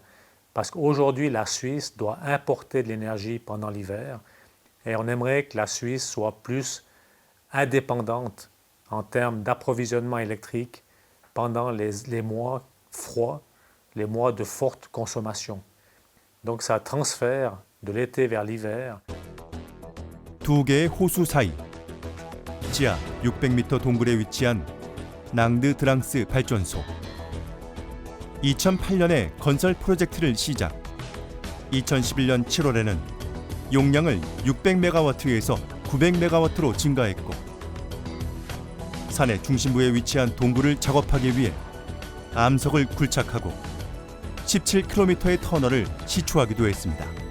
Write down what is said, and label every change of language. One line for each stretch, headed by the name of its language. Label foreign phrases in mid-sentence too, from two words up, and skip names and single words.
French: Parce qu'aujourd'hui, la Suisse doit importer de l'énergie pendant l'hiver et on aimerait que la Suisse soit plus indépendante en termes d'approvisionnement électrique pendant les mois froids, les mois de forte consommation. Donc ça transfère de l'été vers l'hiver.
Korean: 두 개의 호수 사이 지하 600m 동굴에 위치한 낭드 드랑스 발전소. 2008년에 건설 프로젝트를 시작. 2011년 7월에는 용량을 600메가와트에서 900메가와트로 증가했고 산의 중심부에 위치한 동굴을 작업하기 위해 암석을 굴착하고 17km의 터널을 시추하기도 했습니다.